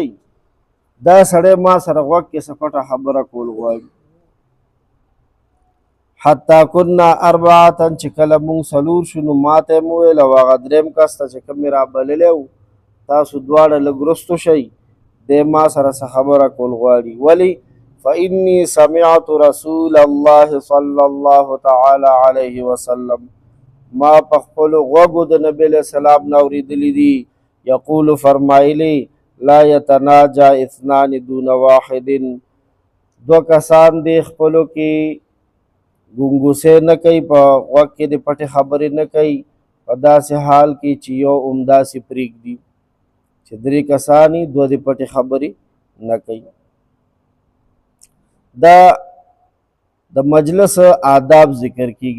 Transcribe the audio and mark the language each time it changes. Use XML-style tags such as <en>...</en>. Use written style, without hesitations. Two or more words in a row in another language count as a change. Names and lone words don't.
<ps>دا سړی ما سره غوږ کې څه پټه خبره کول غواړي.</ps> <ar>حتی کنا اربعة،</ar> <ps>چې کله مونږ څلور شو نو ما ته یې وویل او هغه دریم کس ته چې کوم یې رابللی و، تاسو دواړه لږ رستو شئ، دی ما سره څه خبره کول غواړي. ولې؟</ps> <ar>فإني سمعت رسول الله صلی الله تعالی علیه وسلم،</ar> <ps>ما په خپلو غوږو د نبي علیه السلام نه اورېدلي دي،</ps> <ar>یقول فرمایلی لا یتناجا اثنان دون واحد،</ar> <ps>دوه کسان دې خپلو کې ګونګوسې نه کوي، په غوږ کې د پټې خبرې نه کوي، په داسې حال کې چې یو همداسې پرېږدي چې درې کسان یې دوه د پټې خبرې نه کوي. دا د مجلس آداب ذکر کیږي.</ps>